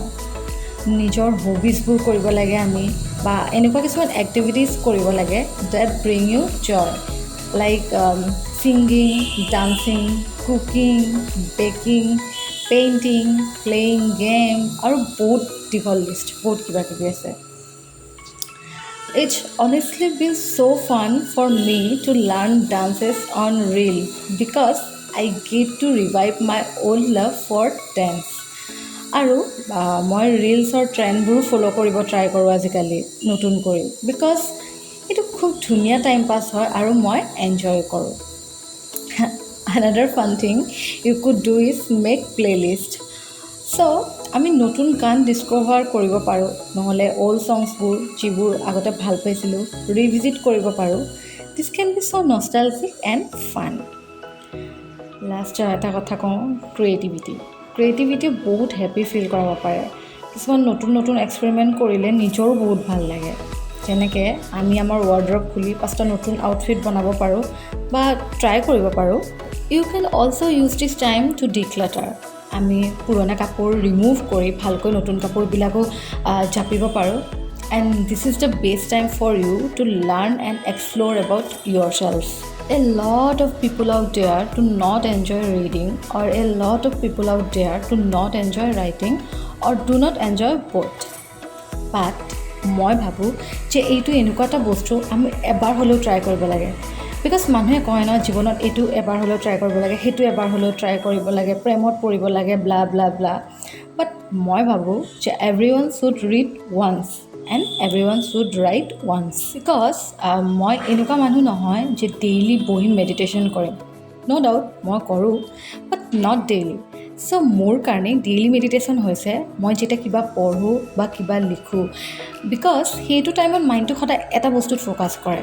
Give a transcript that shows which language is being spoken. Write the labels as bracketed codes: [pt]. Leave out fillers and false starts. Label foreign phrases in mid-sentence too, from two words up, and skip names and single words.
[as] নিজৰ হবিজবোৰ কৰিব লাগে আমি, বা এনেকুৱা কিছুমান এক্টিভিটিজ কৰিব লাগে [en] that bring you joy, like singing, dancing, cooking, baking, painting, playing game, [as] আৰু বহুত দীঘল লিষ্ট, বহুত কিবা কিবি আছে। [en] It's honestly been so fun for me to learn dances on reel because I get to revive my old love for dance. [as] আৰু মই [en] reels trends follow' [as] কৰিব ট্ৰাই কৰোঁ আজিকালি নতুন কৰি, বিকজ এইটো খুব ধুনীয়া [en] time pass [as] হয় আৰু মই এনজয় কৰোঁ। [en] Another fun thing you could do is make playlist. [as] So আমি নতুন গান ডিস্কভাৰ কৰিব পাৰোঁ, নহ'লে [en] old songs [as] যিবোৰ আগতে ভাল পাইছিলোঁ ৰিভিজিট কৰিব পাৰোঁ। [en] this can be so nostalgic and fun. [as] লাষ্টৰ এটা কথা কওঁ, ক্ৰিয়েটিভিটি বহুত [en] happy feel [as] কৰাব পাৰে। কিছুমান নতুন নতুন এক্সপেৰিমেণ্ট কৰিলে নিজৰো বহুত ভাল লাগে। যেনেকৈ আমি আমাৰ ৱাৰ্ড্ৰব খুলি 5টা নতুন আউটফিট বনাব পাৰোঁ বা ট্ৰাই কৰিব পাৰোঁ। [en] you can also use this time to declutter. [as] আমি পুৰণা কাপোৰ ৰিমুভ কৰি ভালকৈ নতুন কাপোৰবিলাকো জাপিব পাৰোঁ। [en] and this is the best time for you to learn and explore about your self. A lot of people out there to not enjoy reading, or a lot of people out there to not enjoy writing, or do not enjoy both. [as] But মই ভাবোঁ যে এইটো এনেকুৱা এটা বস্তু আমি এবাৰ হ'লেও ট্ৰাই কৰিব লাগে। বিকজ মানুহে কয় ন জীৱনত এইটো এবাৰ হ'লেও ট্ৰাই কৰিব লাগে, সেইটো এবাৰ হ'লেও ট্ৰাই কৰিব লাগে, প্ৰেমত পৰিব লাগে, ব্লা ব্লা ব্লা। [en] বাট [as] মই ভাবোঁ যে [en] everyone should read once and everyone should write once. [as] বিকজ মই এনেকুৱা মানুহ নহয় যে ডেইলি বহি মেডিটেশ্যন কৰিম। ন' ডাউট মই কৰোঁ, [en] but not daily. [as] চ' মোৰ কাৰণে [en] daily meditation [as] হৈছে মই যেতিয়া কিবা পঢ়োঁ বা কিবা লিখোঁ, বিকজ সেইটো টাইমত মাইণ্ডটো সদায় এটা বস্তুত ফ'কাছ কৰে।